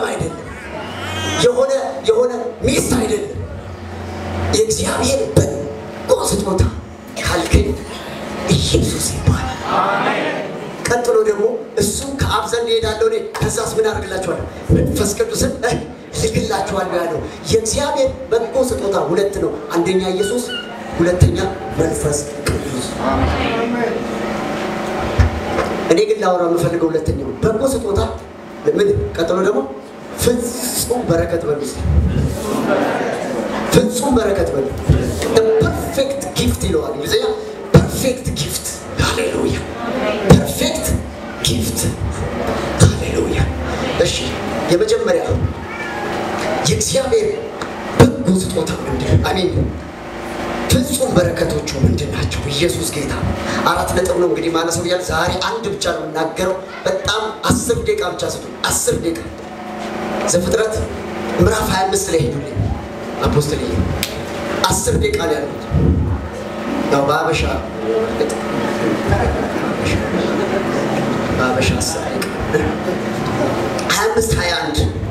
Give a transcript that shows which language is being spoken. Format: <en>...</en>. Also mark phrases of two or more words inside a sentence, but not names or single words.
<am>አይደለም የሆነ ሚስት አይደለም የእግዚአብሔር በጎ ስጦታ ካልከኝ ኢየሱስ ይባላል አሜን ቀጥሎ ደግሞ እሱ ከአብ ዘንድ ይሄዳል ነው ከዛስ ምን አድርግላችኋል መንፈስ ቅዱስን ልክላችኋል ያለው የእግዚአብሔር በጎ ስጦታ ሁለት ነው አንደኛ ኢየሱስ ሁለተኛ መንፈስ ቅዱስ አሜን እኔ ግን ላወራው የምፈልገው ሁለተኛው በጎ ስጦታ ምን ቀጥሎ ደግሞ ፍጹም በረከት በሉስ ፍጹም በረከት በሉ the</am> <en>perfect gift</en> <am>ይለዋል ይዘያ</am> <en>perfect gift</en> <am>ሃሌሉያ</am> <en>perfect gift</en> <am>ሃሌሉያ እሺ የመጀመሪያ የእግዚአብሔር በጎ ስጦታ ምንድነው አሜን ፍጹም በረከቶቹ ምንድናቸው ኢየሱስ ጌታ አራት ነጥብ ነው እንግዲህ ማነሰው ይላል ዛሬ አንድ ብቻ ነው እናገረው በጣም 10 ደቂቃ ብቻ ስጡ 10 ደቂቃ ዘፍጥረት ምዕራፍ 25 ላይ ሄዱልኝ አፖስቶል 10 ደቂቃ ላይ ያሉት ያው ባበሻ 25</am>